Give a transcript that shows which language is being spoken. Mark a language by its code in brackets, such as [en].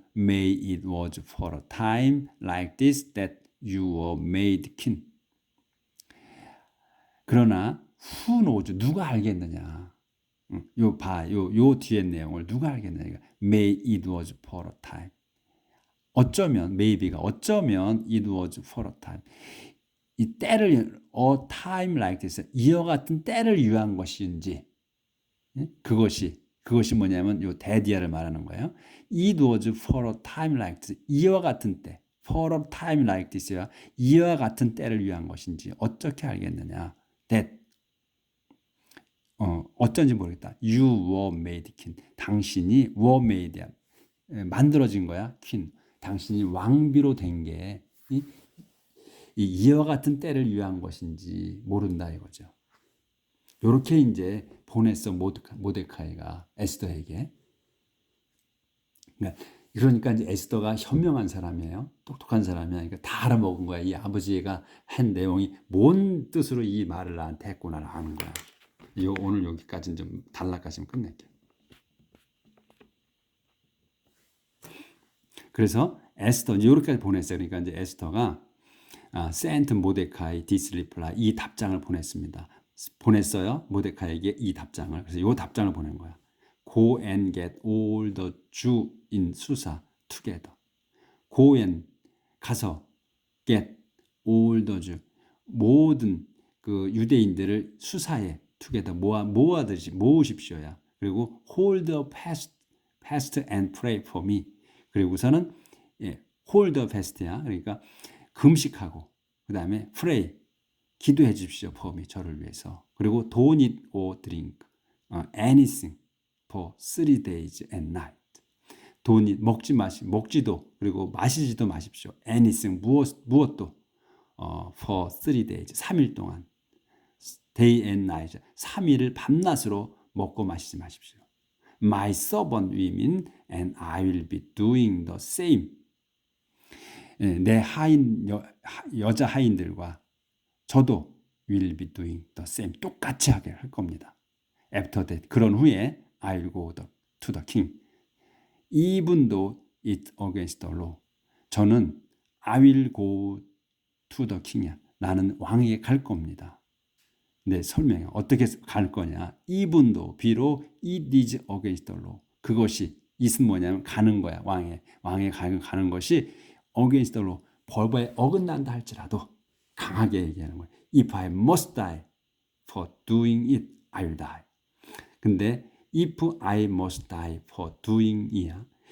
[en] May it was for a time like this that you were made king. 그러나 who knows? [ko] 누가 알겠느냐? 요 뒤에 내용을 누가 알겠느냐? [en] May it was for a time. 어쩌면 maybe가 어쩌면 it was for a time. [ko] 이 때를 a time like this 이와 같은 때를 위한 것인지 그것이 뭐냐면 요 대디아를 말하는 거예요. [en] It was for a time like this 이와 같은 때 for a time like this야 이와 같은 때를 위한 것인지 어떻게 알겠느냐? [ko] That 어쩐지 모르겠다. [en] You were made king. 당신이 were made야. [ko] 만들어진 거야. king. 당신이 왕비로 된 게 이와 같은 때를 위한 것인지 모른다 이거죠. 이렇게 이제 보냈어 모데카이가 에스더에게. 그러니까 이제 에스더가 현명한 사람이에요. 똑똑한 사람이야. 그러니까 다 알아먹은 거야. 이 아버지가 한 내용이 뭔 뜻으로 이 말을 나한테 했구나를 아는 거야. 오늘 여기까지는 좀 단락까지는 끝낼게요. 그래서 에스더 이렇게까지 보냈어요. 그러니까 이제 에스더가 sent 모데카이 this reply 이 답장을 보냈습니다. 보냈어요. 모데카이에게 이 답장을. 그래서 이 답장을 보낸 거야. [en] Go and get all the Jew in Susa together. Go and 가서 get all the Jew 모든 그 유대인들을 수사에 together 모으십시오야. 그리고 hold a fast and pray for me. 그리고서는 hold a fast야. [ko] 그러니까 금식하고 그다음에 pray 기도해 주십시오. for me 저를 위해서. [en] 그리고 don't eat or drink anything for 3 days and night. [ko] don't eat 먹지도 그리고 마시지도 마십시오. anything 무엇도 for 3 days 3일 동안 day and night 3일을 밤낮으로 먹고 마시지 마십시오. [en] My servant women and I will be doing the same. 내 여자 하인들과 저도 will be doing the same. [ko] 똑같이 하게 할 겁니다. [en] After that, 그런 후에 I'll go to the king. Even though it's against the law. 저는 I will go to the king이야. [ko] 나는 왕에게 갈 겁니다. 네, 설명해. 어떻게 갈 거냐. [en] even though, 비록 it is against the law. [ko] 그것이 it은 뭐냐면 가는 거야. 왕에 가는 것이 against the law. 법에 어긋난다 할지라도 강하게 얘기하는 거예요. [en] If I must die for doing it, I will die. 근데 if I must die for doing it이야.